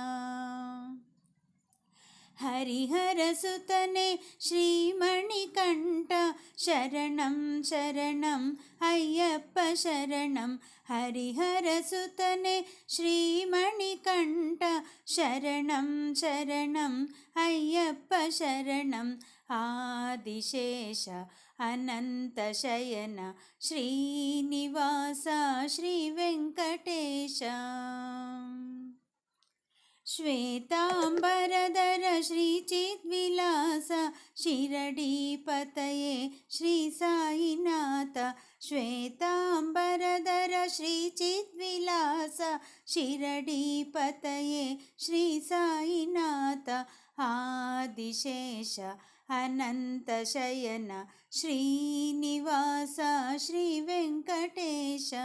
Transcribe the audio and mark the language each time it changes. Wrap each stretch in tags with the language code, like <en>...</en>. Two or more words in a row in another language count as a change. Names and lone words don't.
<kn>ಹರಿಹರ ಸುತನೆ ಶ್ರೀಮಣಿಕಂಠ ಶರಣಂ ಶರಣಂ ಅಯ್ಯಪ್ಪ ಶರಣಂ. ಹರಿಹರ ಸುತನೆ ಶ್ರೀಮಣಿಕಂಠ ಶರಣಂ ಶರಣಂ ಅಯ್ಯಪ್ಪ ಶರಣಂ.</kn> <te>ಆದಿಶೇಷ అనంతశయన శ్రీనివాస శ్రీ వెంకటేశ శ్వేతాంబరధర శ్రీచిద్విలాస శిరడీపతయే శ్రీ సాయినాథ శ్వేతాంబరధర శ్రీచిద్విలాస శిరడీపతయే శ్రీ సాయినాథ ఆదిశేష అనంతశయన శ్రీనివాస శ్రీ వెంకటేశ</te>